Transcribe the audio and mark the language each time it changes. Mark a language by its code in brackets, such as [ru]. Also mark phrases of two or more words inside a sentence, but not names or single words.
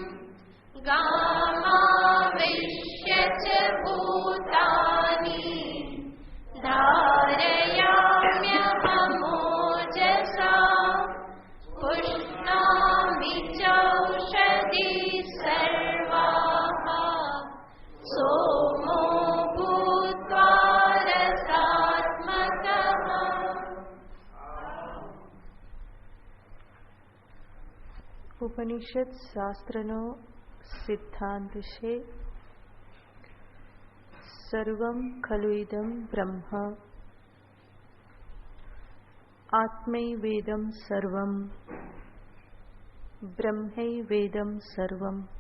[sa] गामाविश्य च भूतानि धारयाम्यहमोजसा पुष्णामि चौषधिः सर्वाः सोमो भूत्वा रसात्मकः। [gu] ઉપનિષદ શાસ્ત્રનો સિદ્ધાંત છે [sa] सर्वं खलु इदं ब्रह्म आत्मैवेदं सर्वं ब्रह्मैवेदं सर्वं.